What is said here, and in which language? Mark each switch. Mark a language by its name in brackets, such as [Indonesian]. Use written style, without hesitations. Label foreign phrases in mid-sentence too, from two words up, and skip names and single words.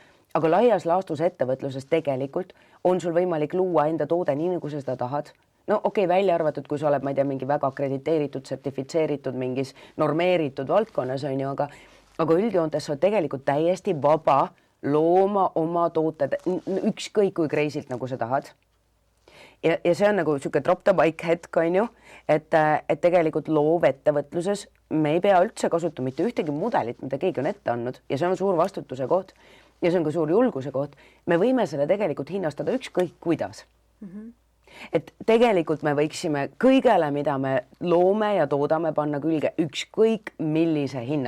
[Estonian] Aga laias laastus ettevõtluses tegelikult on sul võimalik luua enda toode nii, nagu sa seda tahad, no okei, välja arvatud, kui sa oled, ma ei tea, mingi väga akrediteeritud, sertifitseeritud mingis normeeritud valdkonnas on ju, aga üldjoontes sa oled tegelikult täiesti vaba looma oma tooted ükskõik kui kreisilt, nagu sa tahad. Ja see on nagu siuke [English] drop the mic [Estonian] hetk on ju, et tegelikult loovettevõtluses me ei pea üldse kasutama mitte ühtegi mudelit, mida keegi on ette andnud ja see on suur vastutuse koht ja see on ka suur julguse koht. Me võime selle tegelikult hinnastada ükskõik kuidas. Et tegelikult me võiksime kõigele, mida me loome ja toodame, panna külge ükskõik millise hinna.